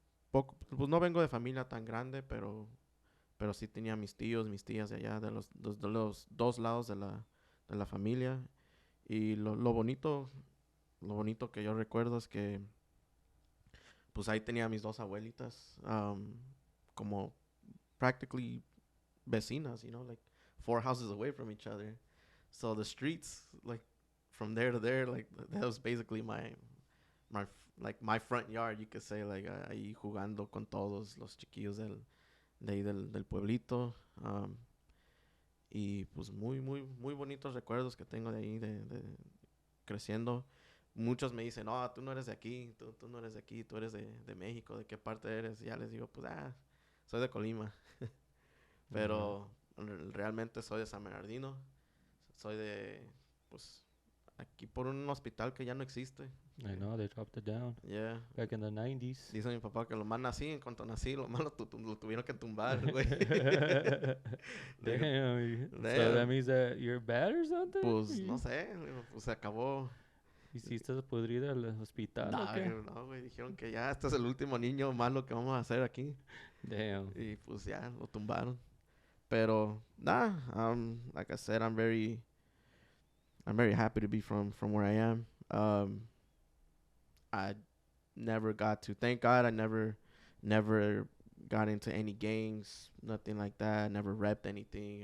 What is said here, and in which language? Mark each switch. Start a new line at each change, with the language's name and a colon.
Spanish: Pues no vengo de familia tan grande, pero sí tenía mis tíos, mis tías de allá, de los 2 lados de la familia. Y lo bonito que yo recuerdo es que pues ahí tenía a mis 2 abuelitas como practically vecinas,
English: like 4 houses away from each other. So the streets, like from there to there, like that was basically my front yard, you could say, like
Spanish: ahí jugando con todos los chiquillos del pueblito. Y pues muy bonitos recuerdos que tengo de ahí, de creciendo. Muchos me dicen, no, tú no eres de aquí, tú no eres de aquí, tú eres de México, ¿de qué parte eres? Y ya les digo, pues, soy de Colima. Pero realmente soy de San Bernardino. Soy de, pues, aquí por un hospital que ya no existe.
English: I know they dropped it down Yeah. back in the 90s.
Spanish: Dice mi papá que lo más nací, en cuanto nací, lo más lo tuvieron que tumbar, güey. Le digo,
English: Damn. So that damn. means that you're bad or something?
Spanish: Pues no sé, le digo, pues se acabó. ¿Hiciste pudrir el hospital o No, qué? no, güey, dijeron que ya este es el último niño malo que vamos a hacer aquí.
English: Damn.
Spanish: Y pues ya, lo tumbaron.
English: Pero, nah, like I said, I'm very happy to be from where I am. I never got to, thank God, I never got into any gangs, nothing like that. Never repped anything.